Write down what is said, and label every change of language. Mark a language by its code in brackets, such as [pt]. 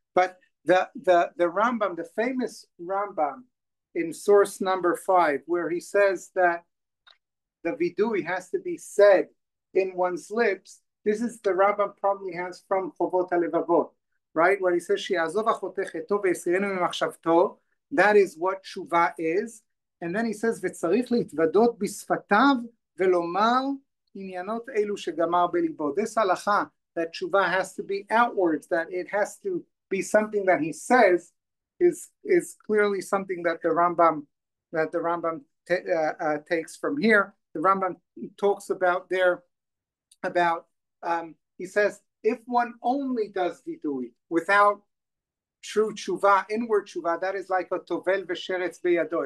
[en] But the Rambam, the famous Rambam in source number 5, where he says that the vidui has to be said in one's lips, this is the Rambam probably has from Chovot HaLevavot, right? Where he says, [he] שיעזוב החותך אתו ויסירנו ממחשבתו, [en] that is what tshuva is. And then he says, [he] וצריך להתוודות בשפתיו ולומר עניינות אלו שגמר בליבו. [en] This halacha, that tshuva has to be outwards, that it has to be something that he says, is clearly something that the Rambam takes from here. The Rambam talks about there he says if one only does vidui without true tshuva, inward tshuva, that is like a tovel v'sheretz beyado.